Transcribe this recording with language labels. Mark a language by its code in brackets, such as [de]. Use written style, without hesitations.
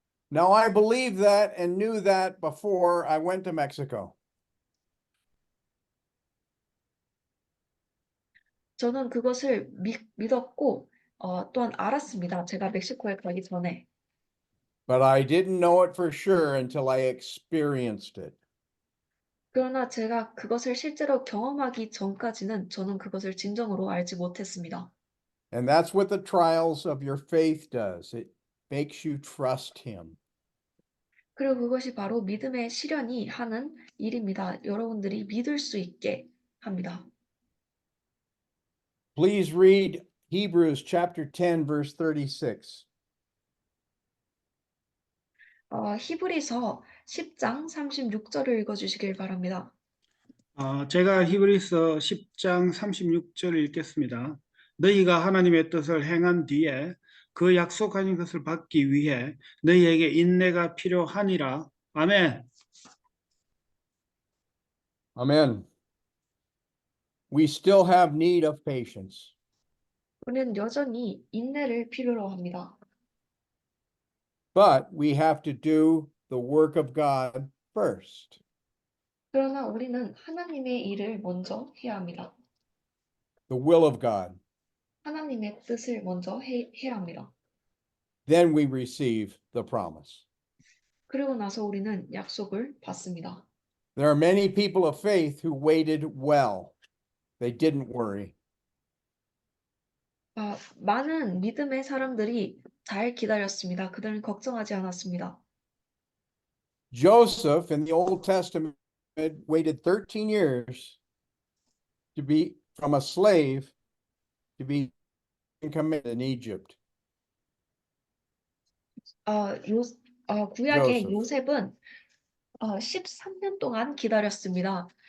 [en] Now, I believed that and knew that before I went to Mexico. [ko] 저는 그것을 믿었고 또한 알았습니다. 제가 멕시코에 가기 전에. [en] But I didn't know it for sure until I experienced it. [ko] 그러나 제가 그것을 실제로 경험하기 전까지는 저는 그것을 진정으로 알지 못했습니다. [en] And that's what the trials of your faith does. It makes you trust him. [ko] 그리고 그것이 바로 믿음의 시련이 하는 일입니다. 여러분들이 믿을 수 있게 합니다. [en] Please read Hebrews chapter 10, verse 36. [ko] 히브리서 10장 36절을 읽어주시길 바랍니다. 제가 히브리서 10장 36절을 읽겠습니다. 너희가 하나님의 뜻을 행한 뒤에 그 약속하신 것을 받기 위해 너희에게 인내가 필요하니라. 아멘. [en] Amen. We still have need of patience. [ko] 우리는 여전히 인내를 필요로 합니다. [en] But we have to do the work of God first. [ko] 그러나 우리는 하나님의 일을 먼저 해야 합니다. [en] The will of God. [ko] 하나님의 뜻을 먼저 해야 합니다. [en] Then we receive the promise. [ko] 그리고 나서 우리는 약속을 받습니다. [en] There are many people of faith who waited well. They didn't worry. [ko] 많은 믿음의 사람들이 잘 기다렸습니다. 그들은 걱정하지 않았습니다. [en] Joseph in the Old Testament waited 13 years to be from a slave to be committed in Egypt. [ko] 구약의 [en] Joseph. [ko] 요셉은 13년 동안 기다렸습니다.